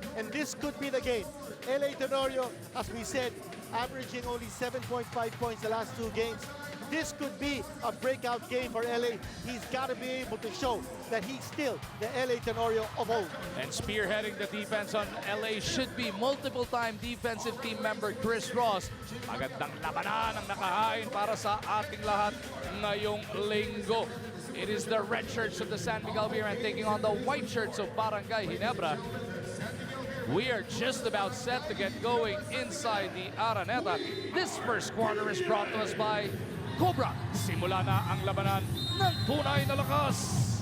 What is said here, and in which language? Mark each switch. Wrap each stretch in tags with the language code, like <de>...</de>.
<en>And this could be the game. LA Tenorio, as we said, averaging only 7.5 points the last 2 games. This could be a breakout game for LA. He's got to be able to show that he's still the LA Tenorio of old. And spearheading the defense on LA should be multiple-time defensive team member Chris Ross.</en> <tl>Magandang labanan ang nakahain para sa ating lahat ngayong linggo.</tl> <en>It is the red shirts of the San Miguel Beer and taking on the white shirts of Barangay Ginebra. We are just about set to get going inside the Araneta. This first quarter is brought to us by Cobra.</en> <tl>Simula na ang labanan ng tunay na lakas.</tl>